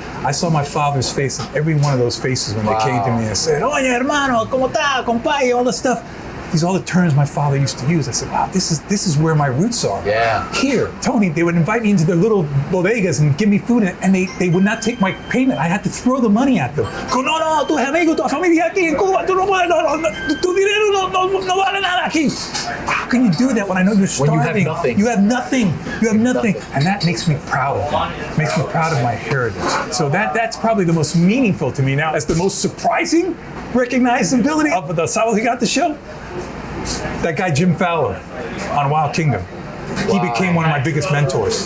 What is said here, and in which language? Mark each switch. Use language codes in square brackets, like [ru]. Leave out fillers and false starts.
[en] I saw my father's face in every one of those faces when they came to me and said, "Oye, hermano, ¿cómo está, compadre?" All this stuff. These are all the terms my father used to use. I said, wow, this is where my roots are. Yeah. Here, Tony, they would invite me into their little bodegas and give me food, and they would not take my payment. I had to throw the money at them. [es] Go, no, tu amigo, tu familia aquí en Cuba, tu no puedes, tu dinero no vale nada aquí. [en] How can you do that when I know you're starving? When you have nothing. You have nothing. And that makes me proud of them. Makes me proud of my heritage. So that's probably the most meaningful to me now. As the most surprising recognizability of the Sábado Gigante show. That guy Jim Fowler on Wild Kingdom. He became one of my biggest mentors.